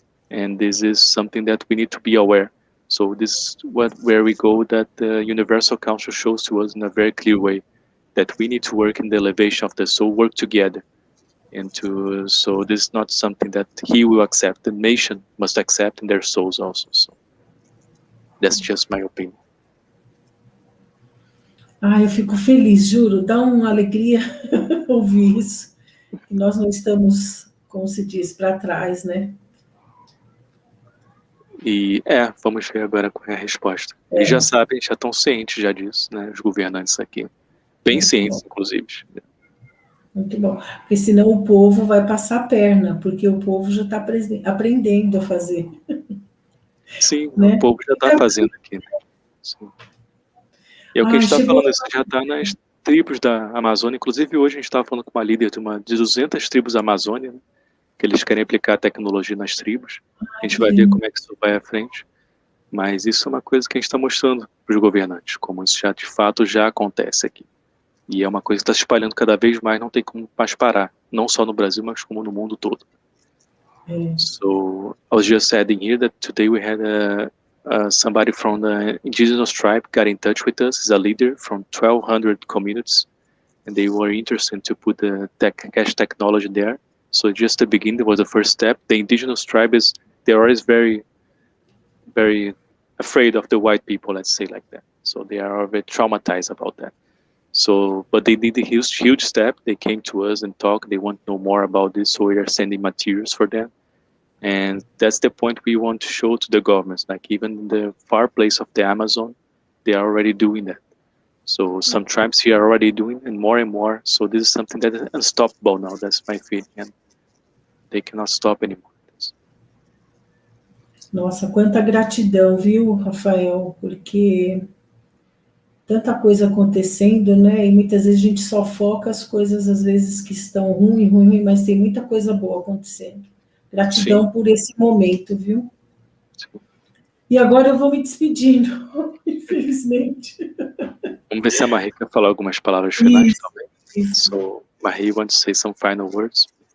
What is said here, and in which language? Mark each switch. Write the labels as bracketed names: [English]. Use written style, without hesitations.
[English] And this is something that we need to be aware. So this is where we go, that the Universal Council shows to us in a very clear way that we need to work in the elevation of the soul, work together. So this is not something that he will accept. The nation must accept in their souls also. So that's just my opinion. [Portuguese] Eu fico feliz, juro, dá uma alegria ouvir isso, que nós não estamos, como se diz, para trás, né? E vamos ver agora qual é a resposta. Eles já sabem, já estão cientes já disso, né? Os governantes aqui. Bem cientes, inclusive. Muito bom. Porque senão o povo vai passar a perna, porque o povo já está aprendendo a fazer. Sim, né? O povo já está fazendo aqui. Sim. E é o que a gente está falando, isso já está nas tribos da Amazônia. Inclusive, hoje a gente estava falando com uma líder de 200 tribos da Amazônia, né? Que eles querem aplicar a tecnologia nas tribos. A gente vai ver como é que isso vai à frente. Mas isso é uma coisa que a gente está mostrando para os governantes, como isso já de fato já acontece aqui. E é uma coisa que está se espalhando cada vez mais, não tem como mais parar. Não só no Brasil, mas como no mundo todo. [English] So, I was just adding here that today we had somebody from the indigenous tribe got in touch with us. He's a leader from 1,200 communities. And they were interested to put the cash technology there. So just the beginning was the first step. The indigenous tribe they're always very, very afraid of the white people, let's say like that. So they are very traumatized about that. So, but they did a huge step. They came to us and talked. They want to know more about this. So we are sending materials for them. And that's the point we want to show to the governments. Like even in the far place of the Amazon, they are already doing that. So some tribes here are already doing, and more. So this is something that is unstoppable now. That's my feeling, and they cannot stop anymore. [Portuguese] Nossa, quanta gratidão, viu, Rafael? Porque tanta coisa acontecendo, né? E muitas vezes a gente só foca as coisas, às vezes, que estão ruim, mas tem muita coisa boa acontecendo. Gratidão por esse momento, viu? Sim. E agora eu vou me despedindo, infelizmente. Vamos ver se a Marie quer falar algumas palavras finais também. [English] So, Marie, you want to say some final words?